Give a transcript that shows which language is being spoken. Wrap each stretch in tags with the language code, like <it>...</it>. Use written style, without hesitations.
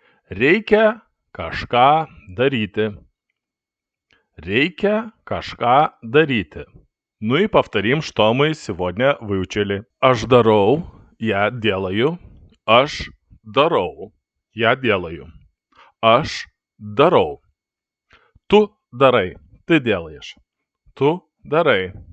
<lt>Reikia kažką дарyti. Reikia kažką дарyti.</lt> <ru>Ну и повторим, что мы сегодня выучили.</ru> <lt>Aš darau,</lt> <ru>я делаю.</ru> <lt>Aš darau, я делаю. Aš darau. Tu darai,</lt> <ru>ты делаешь.</ru> <lt>Tu darai,</lt>